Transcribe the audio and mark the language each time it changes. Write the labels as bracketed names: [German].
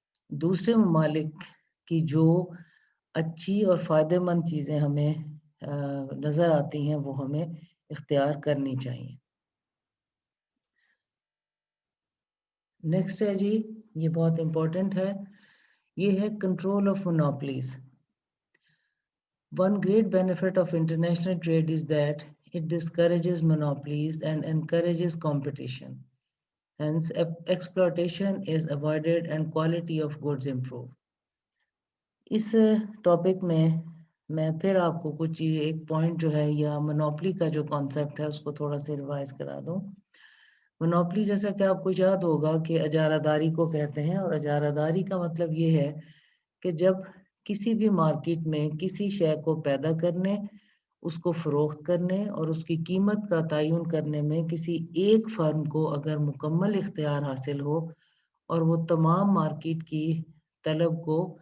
[Urdu] دوسرے ممالک کی جو اچھی اور فائدہ مند چیزیں ہمیں نظر آتی ہیں وہ ہمیں اختیار کرنی چاہیے۔ نیکسٹ ہے جی، یہ بہت امپورٹنٹ ہے، یہ ہے control of مونوپلیز۔ [English] One great benefit of international trade is that it discourages monopolies and encourages competition. Hence, exploitation is avoided and quality of goods improve. [Urdu] اس topic میں میں پھر آپ کو کچھ ایک پوائنٹ جو ہے یا مونوپلی کا جو کانسیپٹ ہے اس کو تھوڑا سا ریوائز کرا دوں۔ مونوپلی جیسا کہ آپ کو یاد ہوگا کہ اجارہ داری کو کہتے ہیں، اور اجارہ داری کا مطلب یہ ہے کہ جب کسی بھی مارکیٹ میں کسی شے کو پیدا کرنے، اس کو فروخت کرنے اور اس کی قیمت کا تعین کرنے میں کسی ایک فرم کو اگر مکمل اختیار حاصل ہو اور وہ تمام مارکیٹ کی طلب کو